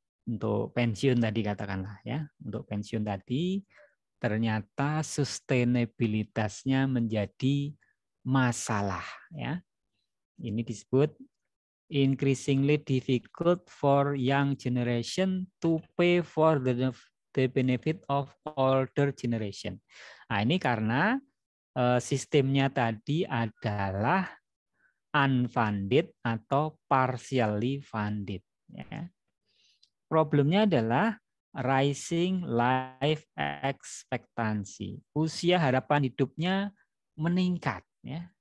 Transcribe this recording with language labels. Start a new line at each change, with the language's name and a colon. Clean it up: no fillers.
Indonesian: untuk pensiun tadi katakanlah ya, untuk pensiun tadi ternyata sustainabilitasnya menjadi masalah ya. Ini disebut
English: increasingly difficult for young generation to pay for the benefit of older generation.
Indonesian: Nah, ini karena sistemnya tadi adalah unfunded atau partially funded ya. Problemnya adalah
English: rising life expectancy.
Indonesian: Usia harapan hidupnya meningkat ya.